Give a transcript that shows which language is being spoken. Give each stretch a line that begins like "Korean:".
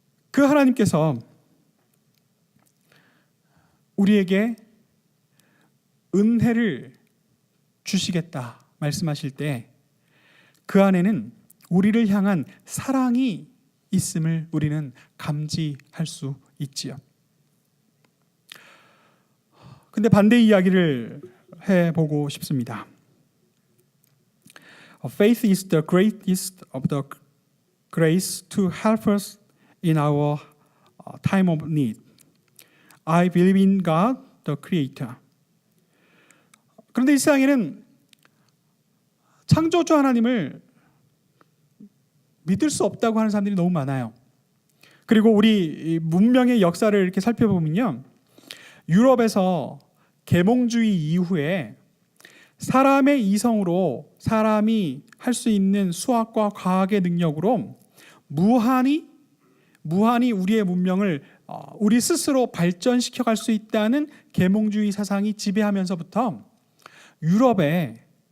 Korean: 그 하나님께서 우리에게 은혜를 주시겠다 말씀하실 때 그 안에는 우리를 향한 사랑이 있음을 우리는 감지할 수 있지요. 근데 반대 이야기를 해보고 싶습니다.
English: Faith is the greatest of the grace to help us in our time of need. I believe in God, the Creator.
Korean: 그런데 이 세상에는 창조주 하나님을 믿을 수 없다고 하는 사람들이 너무 많아요. 그리고 우리 문명의 역사를 이렇게 살펴보면요, 유럽에서 계몽주의 이후에 사람의 이성으로 사람이 할 수 있는 수학과 과학의 능력으로 무한히 우리의 문명을 우리 스스로 발전시켜 갈 수 있다는 계몽주의 사상이 지배하면서부터 유럽에